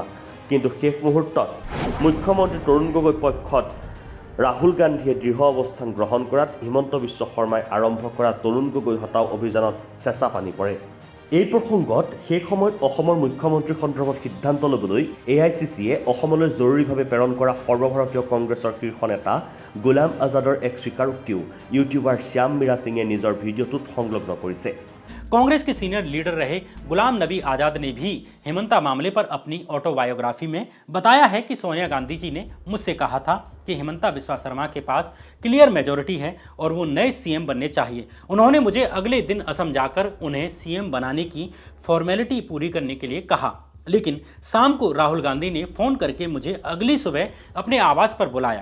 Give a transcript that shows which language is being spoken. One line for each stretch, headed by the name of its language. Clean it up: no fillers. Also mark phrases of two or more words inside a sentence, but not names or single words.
Assamese: কিন্তু শেষ মুহূৰ্তত মুখ্যমন্ত্ৰী তৰুণ গগৈ পক্ষত ৰাহুল গান্ধীয়ে দৃঢ় অৱস্থান গ্ৰহণ কৰাত হিমন্ত বিশ্ব শৰ্মাই আৰম্ভ কৰা তৰুণ গগৈ হটাও অভিযানত চেঁচা পানী পৰে। এই প্ৰসংগত সেই সময়ত অসমৰ মুখ্যমন্ত্ৰী সন্দৰ্ভত সিদ্ধান্ত ল'বলৈ AICCয়ে অসমলৈ জৰুৰীভাৱে প্ৰেৰণ কৰা সৰ্বভাৰতীয় কংগ্ৰেছৰ শীৰ্ষ নেতা গোলাম আজাদৰ এক স্বীকাৰোক্তিও ইউটিউবাৰ শ্যাম মীৰা সিঙে নিজৰ ভিডিঅ'টোত সংলগ্ন কৰিছে।
Hindi: कांग्रेस के
English: senior leader
Hindi: रहे गुलाम नबी आज़ाद ने भी हेमंता मामले पर अपनी ऑटोबायोग्राफी में बताया है कि सोनिया गांधी जी ने मुझसे कहा था कि हेमंता बिस्वा शर्मा के पास
English: clear majority
Hindi: है और वो नए CM बनने चाहिए। उन्होंने मुझे अगले दिन असम जाकर उन्हें CM बनाने की फॉर्मेलिटी पूरी करने के लिए कहा, लेकिन शाम को राहुल गांधी ने फ़ोन करके मुझे अगली सुबह अपने आवास पर बुलाया।